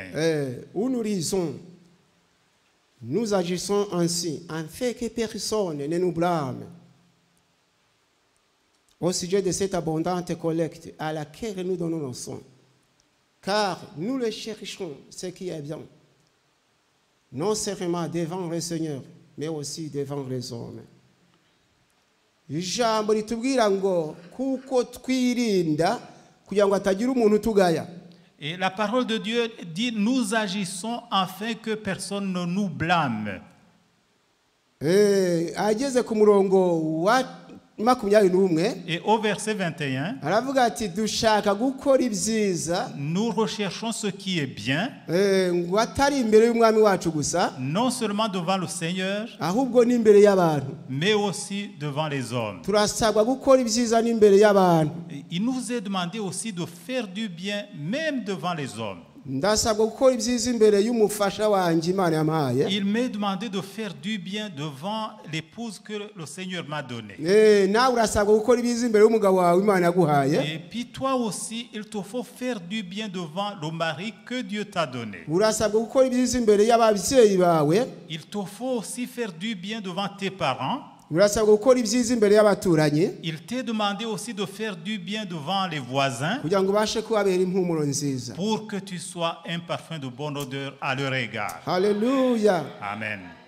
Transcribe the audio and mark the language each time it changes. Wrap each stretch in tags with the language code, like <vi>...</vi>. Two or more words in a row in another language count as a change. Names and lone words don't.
<fr>Où nous lisons, nous agissons ainsi, afin que personne ne nous blâme au sujet de cette abondante collecte à laquelle nous donnons nos soins. Car nous le cherchons, ce qui est bien, non seulement devant le Seigneur, mais aussi devant les hommes.</fr> <rw>Ijambo litubwira ngo kuko twirinda kugira ngo atagira umuntu tugaya.</rw> <fr>Et la parole de Dieu dit, nous agissons afin que personne ne nous blâme.</fr> <rw>Ageze ku murongo wa 21.</rw> <fr>Et au verset 21,</fr> <rw>aravuga ati dushaka gukora ibyiza,</rw> <fr>nous recherchons ce qui est bien,</fr> <rw>ngo atari imbere y'umwami wacu gusa,</rw> <fr>non seulement devant le Seigneur,</fr> <rw>ahubwo n'imbere y'abantu,</rw> <fr>mais aussi devant les hommes.</fr> <rw>Turasabwa gukora ibyiza n'imbere y'abantu.</rw> <fr>Il nous est demandé aussi de faire du bien même devant les hommes.</fr> <rw>Ndasabwa gukora ibyiza imbere y'umufasha wanjye Imana yampaye.</rw> <fr>Il m'est demandé de faire du bien devant l'épouse que le Seigneur m'a donnée.</fr> <rw>Nawe urasabwa gukora ibyiza imbere y'umugabo wawe Imana yaguhaye.</rw> <fr>Et puis toi aussi, il te faut faire du bien devant le mari que Dieu t'a donné.</fr> <rw>Urasabwa gukora ibyiza imbere y'ababyeyi bawe.</rw> <fr>Il te faut aussi faire du bien devant tes parents. Il t'est demandé aussi de faire du bien devant les voisins pour que tu sois un parfum de bonne odeur à leur égard. Alléluia. Amen.</fr>